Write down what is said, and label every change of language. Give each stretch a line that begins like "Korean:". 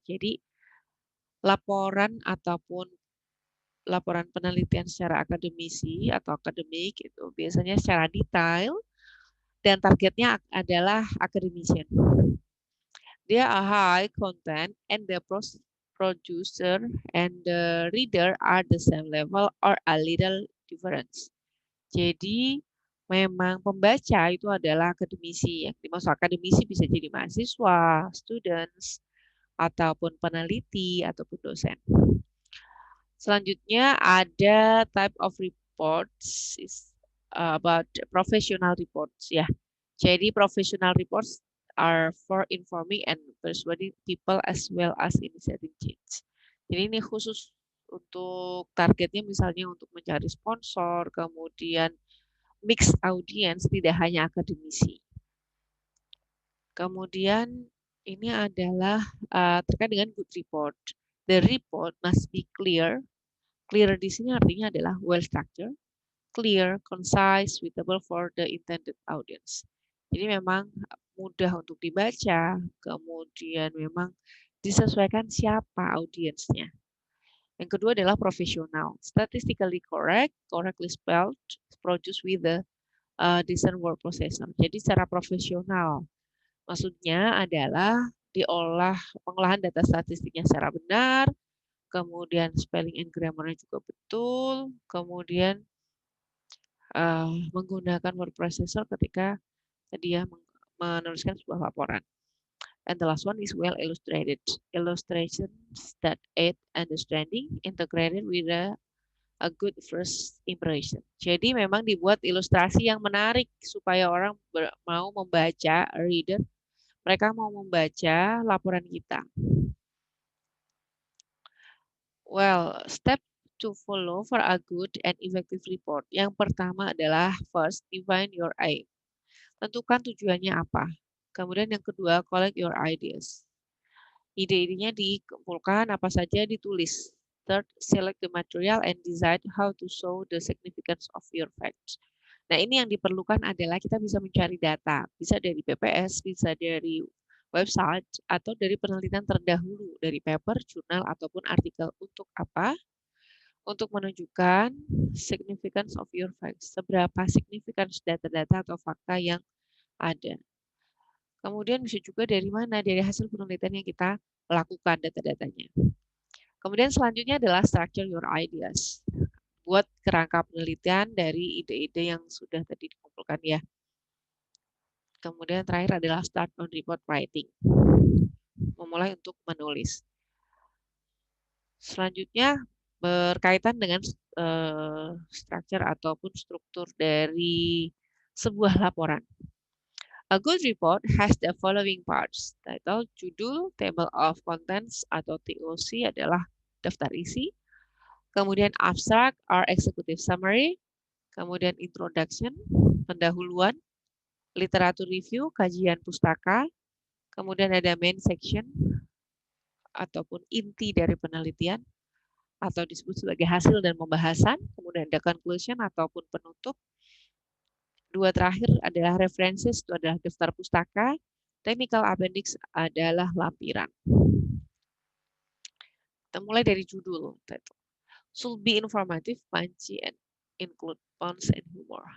Indonesian: Jadi laporan ataupun laporan penelitian secara akademisi atau akademik itu biasanya secara detail dan targetnya adalah academician. Dia
English: are high content and the producer and the reader are the same level or a little difference.
Indonesian: Jadi memang pembaca itu adalah akademisi. Yang dimaksud akademisi bisa jadi mahasiswa, students, ataupun peneliti, ataupun dosen. Selanjutnya ada
English: type of reports is about professional reports ya.
Indonesian: Jadi
English: professional reports are for informing and persuading people as well as initiating change.
Indonesian: Jadi ini khusus untuk targetnya misalnya untuk mencari sponsor, kemudian
English: mixed audience,
Indonesian: tidak hanya akademisi. Kemudian ini adalah terkait dengan good report.
English: The report must be clear. Clear
Indonesian: di sini artinya adalah
English: well structured, clear, concise, suitable for the intended audience.
Indonesian: Jadi memang mudah untuk dibaca, kemudian memang disesuaikan siapa audiensnya. Yang kedua adalah profesional,
English: statistically correct, correctly spelled, produced with the decent word processor.
Indonesian: Jadi secara profesional. Maksudnya adalah pengolahan data statistiknya secara benar, kemudian
English: spelling and grammar-
Indonesian: nya juga betul, kemudian menggunakan word processor ketika dia menuliskan sebuah laporan.
English: And the last one is well illustrated. Illustrations that aid understanding integrated with a good first impression.
Indonesian: Jadi memang dibuat ilustrasi yang menarik supaya orang mau membaca, reader, mereka mau membaca laporan kita.
English: Well, step to follow for a good and effective report.
Indonesian: Yang pertama adalah
English: first, define your aim.
Indonesian: Tentukan tujuannya apa. Kemudian yang kedua,
English: collect your ideas.
Indonesian: Ide-idenya dikumpulkan, apa saja ditulis.
English: Third, select the material and decide how to show the significance of your facts.
Indonesian: Nah, ini yang diperlukan adalah kita bisa mencari data. Bisa dari PPS, bisa dari website, atau dari penelitian terdahulu, dari paper, jurnal, ataupun artikel. Untuk apa? Untuk menunjukkan
English: significance of your facts.
Indonesian: Seberapa significance data-data atau fakta yang ada. Kemudian bisa juga dari mana? Dari hasil penelitian yang kita lakukan data-datanya. Kemudian selanjutnya adalah
English: structure your ideas.
Indonesian: Buat kerangka penelitian dari ide-ide yang sudah tadi dikumpulkan ya. Kemudian terakhir adalah
English: start on report writing.
Indonesian: Memulai untuk menulis. Selanjutnya berkaitan dengan structure ataupun struktur dari sebuah laporan.
English: A good report has the following parts.
Indonesian: Title, judul, table of contents atau TOC adalah daftar isi. Kemudian abstract or executive summary. Kemudian introduction, pendahuluan. Literatur review, kajian pustaka. Kemudian ada main section ataupun inti dari penelitian atau disebut sebagai hasil dan pembahasan. Kemudian ada conclusion ataupun penutup. Dua terakhir adalah references, itu adalah daftar pustaka. Technical appendix adalah lampiran. Kita mulai dari judul.
English: Should be informative, punchy, and include puns and humor.